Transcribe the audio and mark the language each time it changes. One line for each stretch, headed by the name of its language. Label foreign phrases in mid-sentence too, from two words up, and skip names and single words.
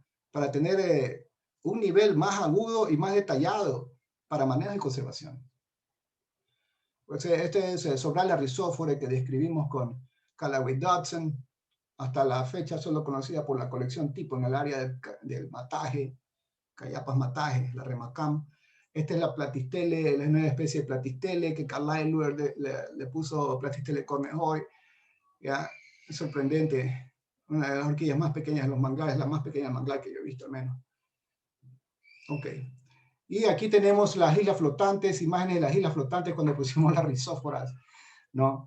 Spanish: Para tener un nivel más agudo y más detallado para manejo y conservación. Pues este es Sobralia rhizóphora que describimos con Callaway Dodson, hasta la fecha solo conocida por la colección tipo en el área del mataje, Cayapas mataje, la remacam. Esta es la platistele, la nueva especie de platistele que Carlyle le puso platistele cornejoy. Ya, es sorprendente. Una de las orquídeas más pequeñas de los manglares, la más pequeña manglar que yo he visto al menos. Ok. Y aquí tenemos las islas flotantes, imágenes de las islas flotantes cuando pusimos las rizóforas, ¿no?